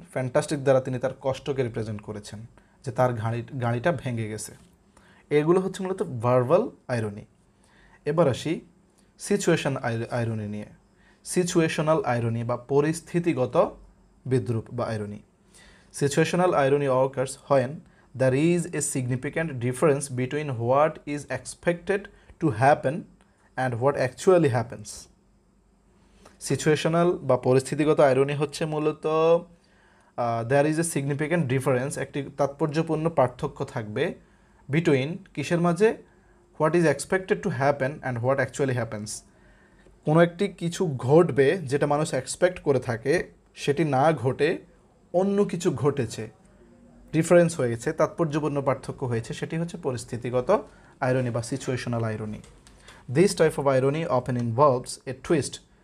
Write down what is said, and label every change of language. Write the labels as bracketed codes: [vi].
[bn] Fantastic দ্বারা তিনি তার কষ্টকে রিপ্রেজেন্ট করেছেন, যে তার গাড়িটা ভেঙে গেছে। এগুলো হচ্ছে মূলত ভার্বাল আইরনি। এবার আসি সিচুয়েশন আইরনি নিয়ে। সিচুয়েশনাল আইরনি বা পরিস্থিতিগত বিদ্রূপ বা irony. [en] Situational irony occurs when there is a significant difference between what is expected to happen and what actually happens. [bn] Situational বা পরিস্থিতিগত আইরনি হচ্ছে মূলত [en] there is a significant difference, [bn] একটি তাৎপর্যপূর্ণ পার্থক্য থাকবে [en] between [bn] কিসের মাঝে? [en] what is expected to happen and what actually happens. [bn] কোনো একটি কিছু ঘটবে যেটা মানুষ এক্সপেক্ট করে থাকে, সেটি না ঘটে অন্য কিছু ঘটেছে, ডিফারেন্স হয়েছে, তাৎপর্যপূর্ণ পার্থক্য হয়েছে, সেটি হচ্ছে পরিস্থিতিগত আইরনি বা situational irony. [en] this type of irony often involves a twist